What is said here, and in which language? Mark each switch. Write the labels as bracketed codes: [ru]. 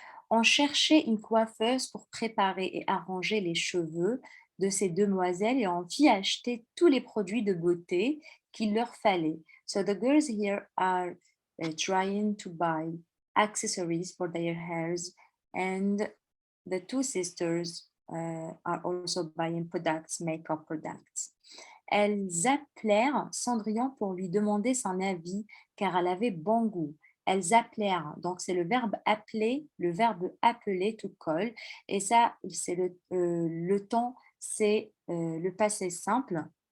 [fr] On cherchait une coiffeuse pour préparer et arranger les cheveux de ces demoiselles et on fit acheter tous les produits de beauté qu'il leur fallait. [en] So the girls here are trying to buy accessories for their hairs, and the two sisters are also buying products, makeup products. [fr] Elles appelèrent Cendrillon pour lui demander son avis car elle avait bon goût. Elles appelèrent, donc c'est le verbe appeler, le verbe appeler [en] to call, [fr] et ça c'est le temps, c'est le passé simple.